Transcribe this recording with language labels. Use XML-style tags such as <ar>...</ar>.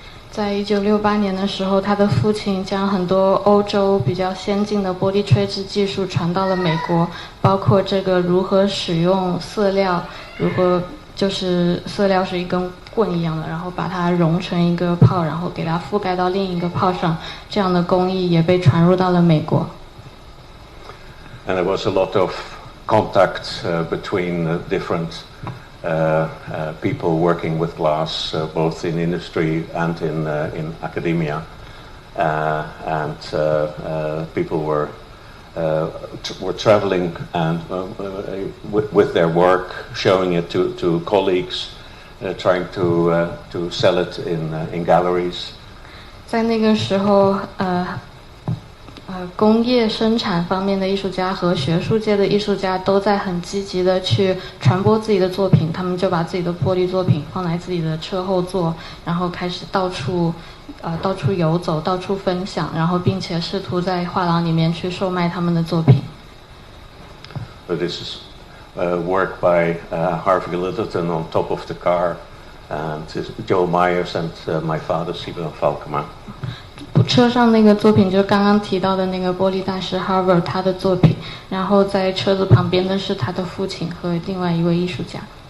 <zh>在1968年的时候，他的父亲将很多欧洲比较先进的玻璃吹制技术传到了美国，包括这个如何使用色料，如何就是色料是一根棍一样的，然后把它融成一个泡，然后给它覆盖到另一个泡上，这样的工艺也被传入到了美国。</zh> <en>And there was a lot of contact between different people working with glass, both in industry and in academia, and people were traveling and with their work, showing it to colleagues, trying to sell it in galleries.</en> <zh>在那个时候，工业生产方面的艺术家和学术界的艺术家都在很积极的去传播自己的作品，他们就把自己的玻璃作品放在自己的车后座，然后开始到处游走，到处分享，然后并且试图在画廊里面去售卖他们的作品。</zh> <en>So this is work by Harvey Littleton on top of the car, and Joe Myers and my father, Durk Valkem.</en> <zh>车上那个作品就是刚刚提到的那个玻璃大师 Harvard 他的作品，然后在车子旁边的是他的父亲和另外一位艺术家。</zh>